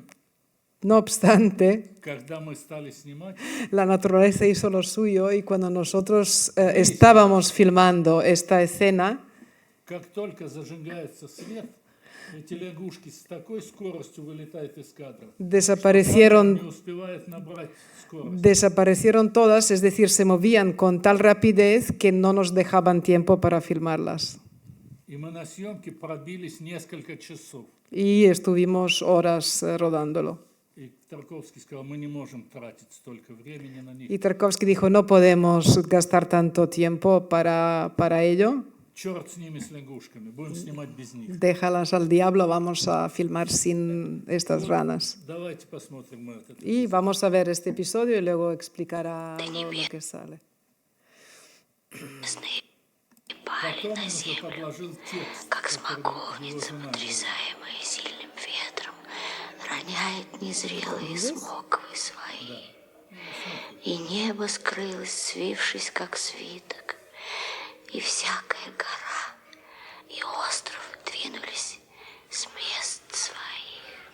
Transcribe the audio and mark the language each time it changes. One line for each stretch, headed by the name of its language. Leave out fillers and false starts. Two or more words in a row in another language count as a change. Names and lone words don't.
Spanish: No obstante,
Russian: когда мы стали снимать,
Spanish: la naturaleza hizo lo suyo y cuando nosotros estábamos filmando esta escena,
Russian: как только зажигается свет, эти лягушки с такой скоростью вылетают из кадра, что камера не
Spanish: desaparecieron,
Russian: успевает набрать скорость.
Spanish: desaparecieron todas, es decir, se movían con tal rapidez que no nos dejaban tiempo para filmarlas.
Russian: И мы на съемке пробились несколько часов.
Spanish: Y estuvimos horas rodándolo.
Russian: И Тарковский сказал, мы не можем тратить столько времени на них.
Spanish: Y Tarkovsky dijo, no podemos gastar tanto tiempo para ello.
Russian: Черт с ними, с лягушками, будем снимать без них.
Spanish: Déjalas al diablo, vamos a filmar sin estas ranas.
Russian: Давайте посмотрим мы этот.
Spanish: Y vamos a ver este episodio y luego explicará lo que sale.
Russian: Потом он уже подложил текст, Как который его смоковница, жена потрясаемая сильным ветром, роняет незрелые смоковы свои. И небо скрылось, свившись, как свиток, и всякая гора и остров двинулись с мест своих.